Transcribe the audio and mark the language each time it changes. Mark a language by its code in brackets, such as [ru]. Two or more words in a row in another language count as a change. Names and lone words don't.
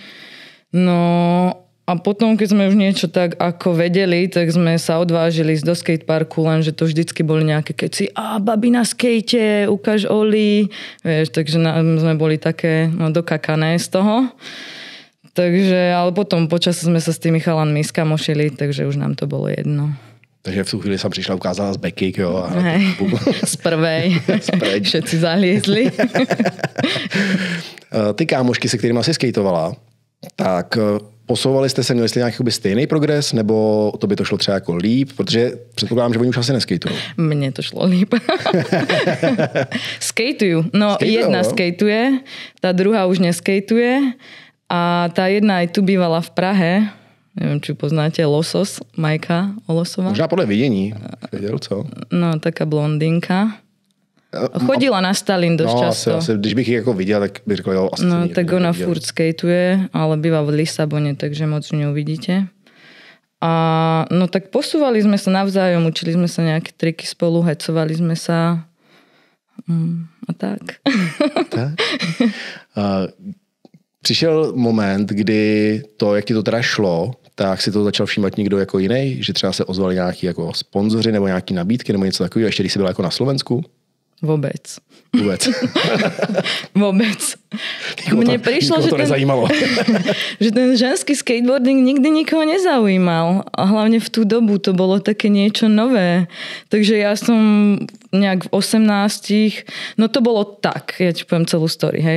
[sk] No a potom, keď sme už niečo tak ako vedeli, tak sme sa odvážili ísť do skateparku, lenže to vždycky boli nejaké keci, babi na skate, ukáž Oli, vieš, takže sme boli také dokakané z toho. Takže, ale potom počas sme sa s tými chalanmi skamošili, takže už nám to bolo jedno. Takže v tú chvíli som prišla, ukázala z backkick, jo. A z prvej. Všetci zaliezli. [cs] Ty kámošky, se kterými jsi skejtovala, tak posouvali jste se, měli jste nějaký stejný progres, nebo to by to šlo třeba jako líp? Protože předpokládám, že oni už asi neskejtují. [sk] Mne to šlo líp. Skejtujú. No, jedna skejtuje, tá druhá už neskejtuje a tá jedna aj tu bývala v Prahe. Neviem, či poznáte Losos, Majka Olosová. [cs] Možná podle vidění. Věděl, co? [sk] No, taká blondinka. Chodila na Stalin dosť často. [cs] Asi, když bych ji jako viděl, tak bych řekl, jo, asi. [sk] No, tak ona furt skateuje, ale býva v Lisabone, takže moc neuvidíte. A no tak posúvali sme sa navzájom, učili sme sa nejaké triky spolu, hecovali sme sa a tak. [cs] Tak? Přišel moment, kdy to, jak ti to teda šlo, tak si to začal všímat někdo jako jiný, že třeba se ozvali nějaký jako sponzoři nebo nějaký nabídky nebo něco takového, ještě když jsi byla jako na Slovensku? [sk] Vôbec. Mne prišlo, že že ten ženský skateboarding nikdy nikoho nezaujímal. A hlavne v tú dobu to bolo také niečo nové. Takže ja som nejak v 18, no to bolo tak, ja ti poviem celú story, hej.